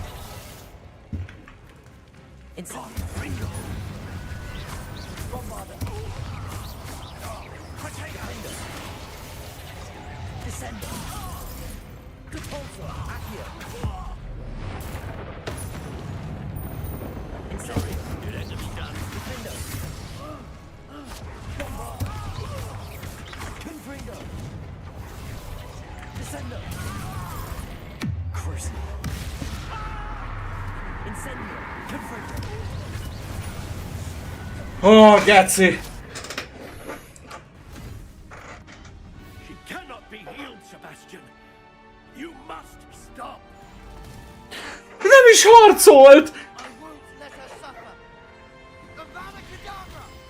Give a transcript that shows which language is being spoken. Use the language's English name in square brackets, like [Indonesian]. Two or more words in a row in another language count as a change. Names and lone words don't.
[English] Incendio. Bombarda. Protego. Descendo. Repulsor. Accio. Incendio. It had to be done. Defender. Bombarda. Confringo. Descendo. Crucio. Incendio. Confringo. [Hungarian] Ó, geci! [English] She cannot be healed, Sebastian. You must stop. [Hungarian] Nem is harcolt! [English] I won't let her suffer. Avada Kedavra!